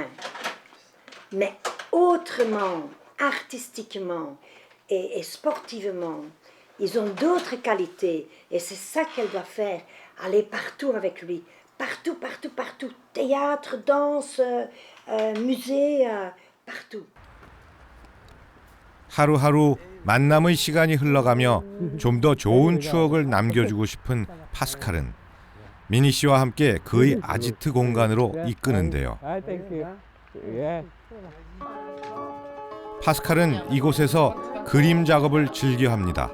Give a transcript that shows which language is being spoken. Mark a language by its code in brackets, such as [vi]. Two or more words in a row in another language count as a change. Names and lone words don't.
[fr] Mais autrement, artistiquement et sportivement, ils ont d'autres qualités. Et c'est ça qu'elle doit faire, aller partout avec lui. Partout, partout, partout. Théâtre, danse, musée, partout. [ko] 하루하루 만남의 시간이 흘러가며 좀 더 좋은 추억을 남겨주고 싶은 파스칼은 미니 씨와 함께 그의 아지트 공간으로 이끄는데요. 파스칼은 이곳에서 그림 작업을 즐겨 합니다.